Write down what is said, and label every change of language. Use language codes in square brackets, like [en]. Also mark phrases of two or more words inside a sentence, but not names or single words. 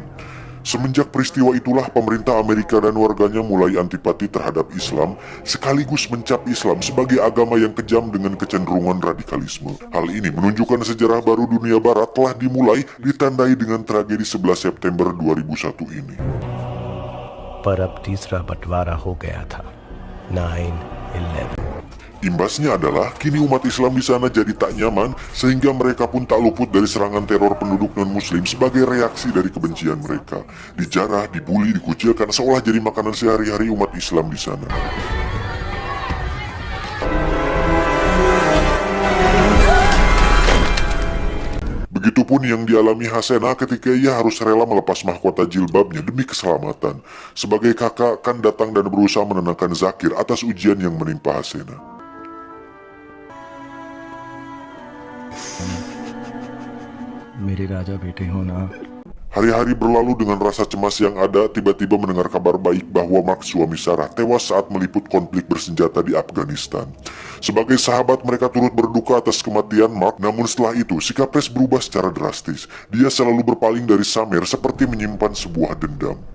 [id] Semenjak peristiwa itulah pemerintah Amerika dan warganya mulai antipati terhadap Islam, sekaligus mencap Islam sebagai agama yang kejam dengan kecenderungan radikalisme. Hal ini menunjukkan sejarah baru dunia barat telah dimulai, ditandai dengan tragedi 11 September 2001 ini. [hi] पर अब तीसरा बंटवारा हो गया था 9/11। [id] Imbasnya adalah kini umat Islam di sana jadi tak nyaman, sehingga mereka pun tak luput dari serangan teror penduduk non-muslim sebagai reaksi dari kebencian mereka. Dijarah, dibully, dikucilkan seolah jadi makanan sehari-hari umat Islam di sana. Begitupun yang dialami Hasena ketika ia harus rela melepas mahkota jilbabnya demi keselamatan. Sebagai kakak, Kan datang dan berusaha menenangkan Zakir atas ujian yang menimpa Hasena. [hi] मेरे राजा बेटे हो ना। [id] Hari-hari berlalu dengan rasa cemas yang ada, tiba-tiba mendengar kabar baik bahwa Mark, suami Sarah, tewas saat meliput konflik bersenjata di Afghanistan. Sebagai sahabat, mereka turut berduka atas kematian Mark, namun setelah itu sikap Rex berubah secara drastis. Dia selalu berpaling dari Samer seperti menyimpan sebuah dendam.